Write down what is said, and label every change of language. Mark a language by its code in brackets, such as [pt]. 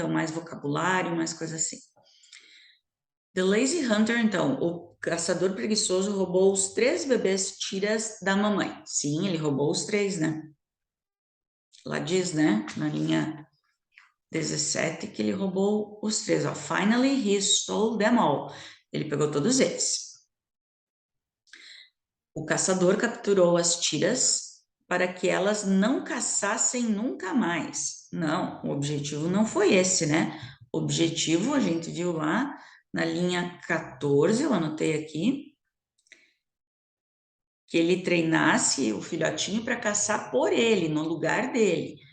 [pt] Então, mais vocabulário, mais coisa assim. The Lazy Hunter, então, o caçador preguiçoso roubou os 3 bebês tiras da mamãe. Sim, ele roubou os 3, né? Lá diz, né, na linha 17, que ele roubou os 3. Ó. [en] Finally, he stole them all. [pt] Ele pegou todos eles. O caçador capturou as tiras para que elas não caçassem nunca mais. Não, o objetivo não foi esse, né? O objetivo, a gente viu lá na linha 14, eu anotei aqui, que ele treinasse o filhotinho para caçar por ele, no lugar dele.